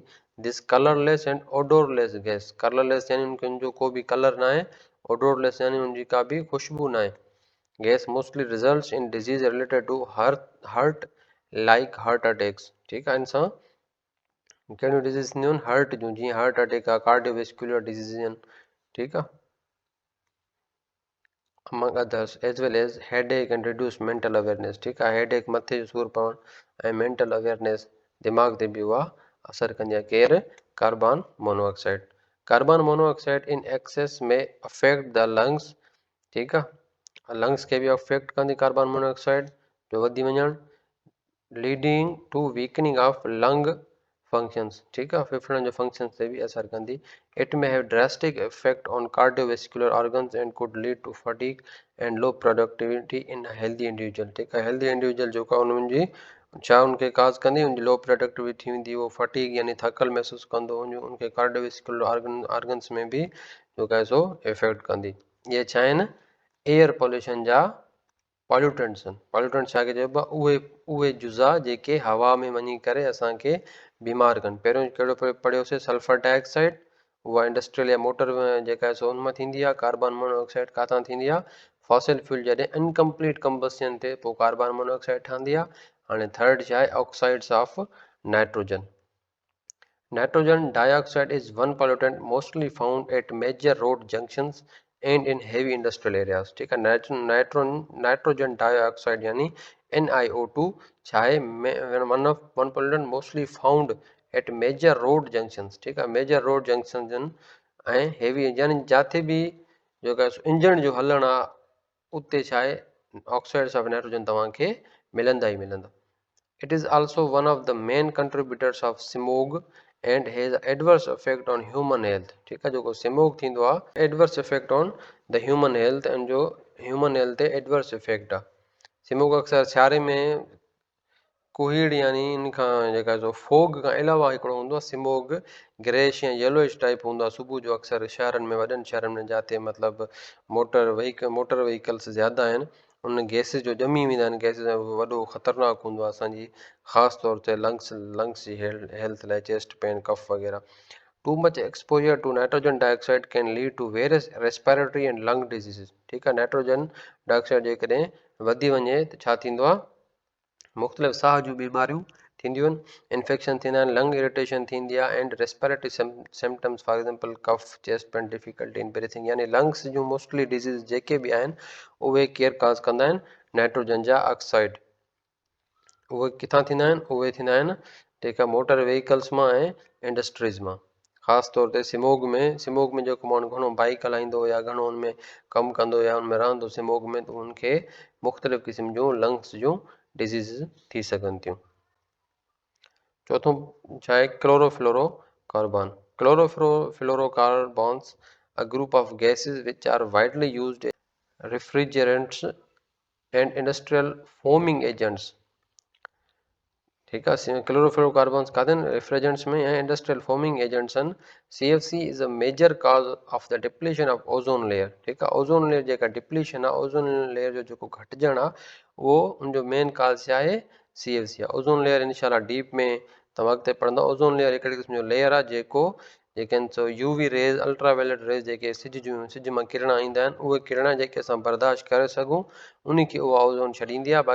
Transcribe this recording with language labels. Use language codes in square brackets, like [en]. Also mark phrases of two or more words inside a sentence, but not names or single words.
[en] this colorless and odorless gas, [sd] कलरलेस यानी उन जो को बि कलर न आहे, ओडोरलेस यानी उनजी का बि खुशबू न आहे। [en] gas mostly results in disease related to heart like heart attacks. [sd] ठीकु आहे, इन सां कहिड़ियूं डिजीज़ थींदियूं आहिनि, हार्ट जूं, जीअं [en] heart attack [sd] आहे, [en] cardiovascular diseases [sd] आहिनि। ठीकु आहे, [en] among others as well as headache and reduced mental awareness। [sd] ठीकु आहे, हेडेक, मथे जो सूरु पवणु ऐं [en] mental awareness, [sd] दिमाग़ ते बि उहा असरु कंदी आहे। केरु, [en] carbon monoxide. carbon monoxide in excess may affect the lungs. [sd] ठीकु आहे, लंग्स खे बि अफेक्ट कंदी [en] carbon monoxide [sd] जो वधी वञणु, [en] leading to weakening of lung functions. [sd] ठीकु आहे, फेफड़नि जो फंक्शंस ते बि असरु कंदी। [en] it may have drastic effect on cardiovascular organs and could lead to fatigue and low productivity in healthy individual. [sd] ठीकु आहे, [en] healthy individual [sd] जेको आहे उन्हनि जी छा उनखे काज़ कंदी, उनजी [en] low productivity [sd] थी वेंदी, उहो फटीग यानी थकल महसूसु कंदो, उनखे [en] cardiovascular organs [sd] में बि जेको आहे सो इफेक्ट कंदी। इहे छा आहिनि, [en] air pollution [sd] जा पॉल्यूटेंट्स आहिनि। पॉल्यूटेंट्स छा खे चइबो आहे, उहे जुज़ा जेके हवा में वञी करे असांखे बीमार कनि। पहिरियों कहिड़ो पढ़ियोसीं, [en] sulfur dioxide, [sd] उहा इंडस्ट्रियल या मोटर जेका आहे सो उनमां थींदी आहे। [en] carbon monoxide [sd] काथां थींदी आहे, [en] fossil fuel [sd] जॾहिं [en] incomplete combustion [sd] थिए पोइ [en] carbon monoxide [sd] ठहंदी आहे। हाणे थर्ड छा आहे, [en] oxides of nitrogen. Nitrogen dioxide is one pollutant mostly found at major road junctions and in heavy industrial areas। [hi] ठीक है, [en] nitrogen dioxide [sd] यानी NiO2 छा आहे, [en] वन pollutant mostly found at major road junctions। [hi] ठीक है, [en] major road junction [sd] ऐं हेवी, यानी जिथे बि जेका इंजन जो हलणु आहे उते छा आहे, [en] oxides of nitrogen [sd] तव्हांखे मिलंदा ई मिलंदा। [en] It is also one of the main contributors of smog and has adverse effect on human health। [hi] ठीक है, [sd] जेको स्मोग थींदो आहे, [en] adverse effect on the human health, [sd] ऐं जो [en] human health [sd] ते [en] adverse effect [sd] आहे। स्मोग अक्सर सियारे में कुहीड़ यानी इन खां जेका जो फोग खां अलावा हिकिड़ो हूंदो आहे स्मोग, ग्रेश या येलोइश टाइप हूंदो आहे सुबुह जो, अक्सर शहरनि में, वॾनि शहरनि में जाते मतिलबु [en] motor vehicles [sd] ज़्यादा आहिनि, उन गैसिस जो ॼमी वेंदा आहिनि। गैसिस वॾो ख़तरनाक हूंदो आहे असांजी ख़ासि तौर ते लंग्स जी हेल्थ लाइ, [en] chest pain, [sd] कफ वग़ैरह। [en] too much exposure to nitrogen dioxide can lead to various respiratory and lung diseases. [sd] ठीकु आहे, [en] nitrogen dioxide [sd] जेकॾहिं वधी वञे त छा थींदो आहे, मुख़्तलिफ़ साह जूं बीमारियूं थींदियूं आहिनि, इन्फेक्शन थींदा आहिनि, [en] lung irritation [sd] थींदी आहे, [en] and respiratory symptoms, for example cough, chest pain, difficulty in breathing. [sd] यानी लंग्स जूं [en] mostly diseases [sd] जेके बि आहिनि उहे केयर काज़ कंदा आहिनि नाइट्रोजन जा ऑक्साइड। उहे किथां थींदा आहिनि, उहे थींदा आहिनि जेका [en] motor vehicles [sd] मां ऐं इंडस्ट्रीज़ मां। ख़ासि तौर ते स्मोग में जेको माण्हू घणो बाइक हलाईंदो या घणो उनमें कमु कंदो या उनमें रहंदो स्मोग में, त उनखे मुख़्तलिफ़ क़िस्म जूं लंग्स जूं डिजीज़ थी सघनि थियूं। चौथों छा आहे, क्लोरोफ्लोरोकार्बन। [en] chlorofluorocarbons a group of gases which are widely used refrigerants and industrial foaming agents. [hi] ठीक है, [sd] क्लोरोफ्लोरोकार्बन्स काथे आहिनि, रेफ्रिजरेंट्स में ऐं [en] industrial foaming agents [sd] आहिनि। [en] CFC is a major cause of the depletion of ozone layer. [sd] ठीकु आहे, [en] ozone layer [sd] जेका डिप्लीशन आहे, [en] ozone layer [sd] जो जेको घटिजणु आहे, उहो उनजो मेन काज़ छा आहे, CFC आहे। [en] ozone layer [sd] इंशाल्लाह डीप में तव्हां अॻिते पढ़ंदव। [en] ozone layer [sd] हिकिड़े क़िस्म जो लेयर आहे जेको जेके आहिनि सो [en] UV rays ultraviolet rays [sd] जेके सिज मां किरण ईंदा आहिनि उहे किरण जेके असां बर्दाश्त करे सघूं उन खे उहा ओज़ोन छॾींदी आहे।